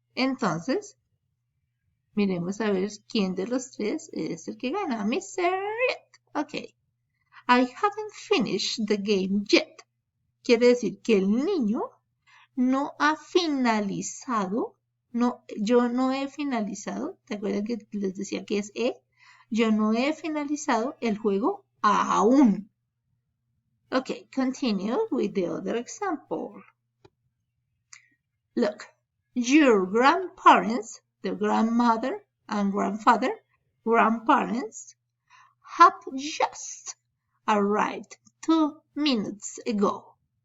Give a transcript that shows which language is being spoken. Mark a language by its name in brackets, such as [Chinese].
[Spanish] Entonces, miremos a ver quién de los tres es el que gana. [English] Mr. Yet. Ok. I haven't finished the game yet. [Spanish] Quiere decir que el niño no ha finalizado. No, yo no he finalizado. ¿Te acuerdas que les decía que es E? Yo no he finalizado el juego aún. [English] Ok, continue with the other example. Look, your grandparents, the grandmother and grandfather, grandparents, have just arrived 2 minutes ago.